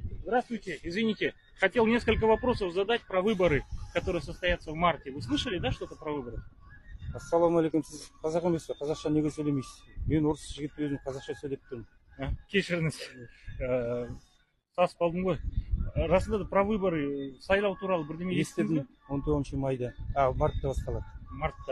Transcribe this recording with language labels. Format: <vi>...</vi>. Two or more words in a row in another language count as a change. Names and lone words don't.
<ru>Здравствуйте, извините. Хотел несколько вопросов задать про выборы, которые состоятся в марте. Вы слышали, да, что-то про выборы?</ru> <kk>Ассалаумағалейкум, сіз қазақ емес пе? Қазақша неге сөйлемейсіз? Мен орыс жігіт өзім қазақша сөйлеп тұрмын. Кешіріңіз, сасып қалдым ғой. Расында да</kk> <ru>про выборы,</ru> <kk>сайлау туралы бірдеме естідіңіз бе? 19 майда, мартта басталады. Мартта.</kk>